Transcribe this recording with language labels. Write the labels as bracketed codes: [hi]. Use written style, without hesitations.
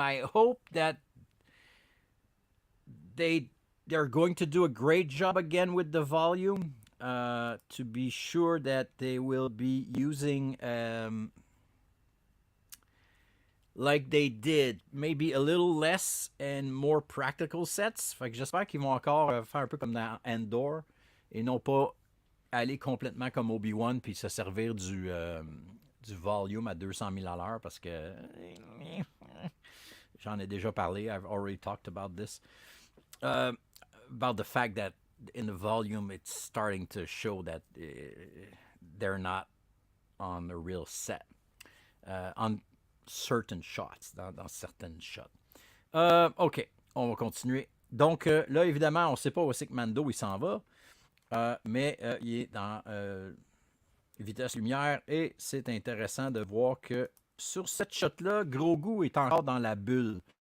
[en] I hope that they're going to do a great job again with the volume to be sure that they will be using like they did, maybe a little less and more practical sets. [fr] Fait que j'espère qu'ils vont encore faire un peu comme dans Andor et non pas aller complètement comme Obi-Wan puis se servir du volume à 200 000 à l'heure parce que j'en ai déjà parlé. [en] I've already talked about this. About the fact that in the volume it's starting to show that they're not on a real set. On certain shots, [fr] dans certaines shots. OK, on va continuer. Donc là, évidemment, on ne sait pas où c'est que Mando il s'en va, mais il est dans vitesse lumière et c'est intéressant de voir que sur cette shot-là, Grogu est encore dans la bulle.